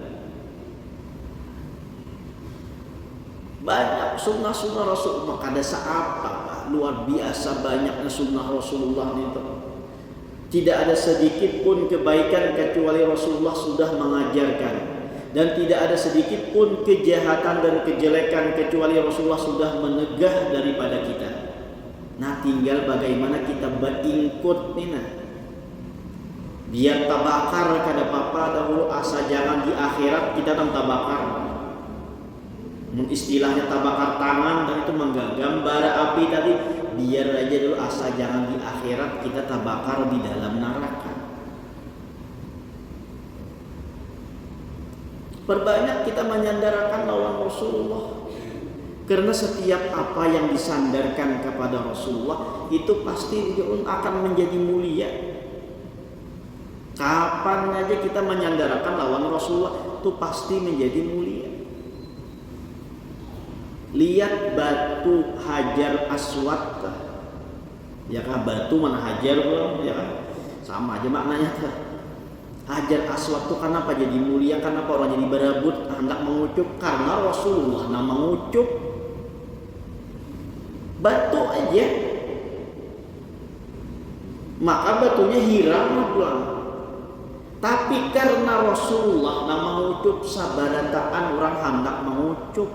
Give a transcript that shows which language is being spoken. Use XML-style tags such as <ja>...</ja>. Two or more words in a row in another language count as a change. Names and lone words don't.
<bjn>Banyak sunnah-sunnah Rasulullah, kada seapa luar biasa banyaknya sunnah Rasulullah itu.</bjn> <id>Tidak ada sedikit pun kebaikan kecuali Rasulullah sudah mengajarkan, dan tidak ada sedikit pun kejahatan dan kejelekan kecuali Rasulullah sudah menegah daripada kita.</id> <bjn>Nah tinggal bagaimana kita beringkut nih nah. Biar tabakar kada apa-apa dahulu, asa jangan di akhirat kita tabakar. Istilahnya tabakar tangan dan itu menggenggam bara api tadi, biar aja dulu asa jangan di akhirat kita tabakar di dalam neraka. Perbanyak kita menyandarkan lawan Rasulullah, karena setiap apa yang disandarkan kepada Rasulullah itu pasti akan menjadi mulia. Kapan aja kita menyandarkan lawan Rasulullah itu pasti menjadi mulia. Lihat batu Hajar Aswad, ya kan, batu mana hajar belum, ya kan, sama aja maknanya. Hajar Aswad itu kenapa jadi mulia, kenapa orang jadi berebut hendak mengucup, karena Rasulullah nama mengucup batu aja, maka batunya hilang pulang. Tapi karena Rasulullah nama mengucup, sabarataan orang hendak mengucup.</bjn>